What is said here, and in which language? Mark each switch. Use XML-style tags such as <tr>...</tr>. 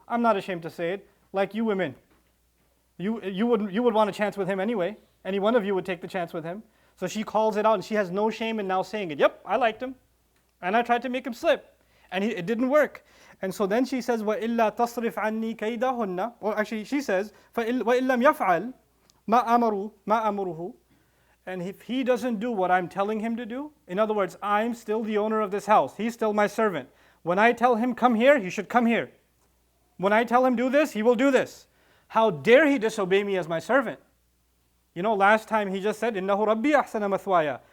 <en>I'm not ashamed to say it. Like you women. You would want a chance with him anyway. Any one of you would take the chance with him. So she calls it out and she has no shame in now saying it. Yep, I liked him. And I tried to make him slip. And it didn't work. And so then she says,</en> <ar>وَإِلَّا تَصْرِفْ عَنِّي كَيْدَهُنَّ.</ar> <en>Or actually she says,</en> <ar>وَإِن لَمْ يَفْعَلْ مَا أَمُرُهُ.</ar> <en>And if he doesn't do what I'm telling him to do, in other words, I'm still the owner of this house. He's still my servant. When I tell him come here, he should come here. When I tell him do this, he will do this. How dare he disobey me as my servant? You know, last time he just said,</en> <ar>إِنَّهُ رَبِّي أَحْسَنَ مَثْوَايَ.</ar>